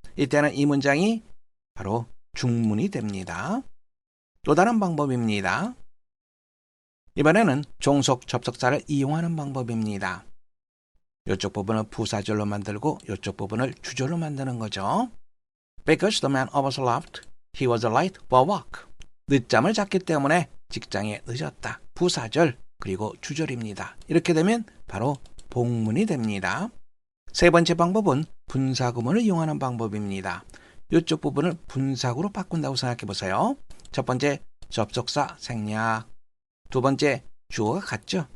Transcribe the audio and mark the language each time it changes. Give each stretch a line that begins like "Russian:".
Korean: 이때는 이 문장이 바로 중문이 됩니다. 또 다른 방법입니다. 이번에는 종속 접속사를 이용하는 방법입니다. 이쪽 부분을 부사절로 만들고 이쪽 부분을 주절로 만드는 거죠.
English: Because the man was late, he was late for work.
Korean: 늦잠을 잤기 때문에 직장에 늦었다. 부사절 그리고 주절입니다. 이렇게 되면 바로 복문이 됩니다. 세 번째 방법은 분사구문을 이용하는 방법입니다. 이쪽 부분을 분사구로 바꾼다고 생각해 보세요. 첫 번째 접속사 생략, 두 번째 주어가 같죠.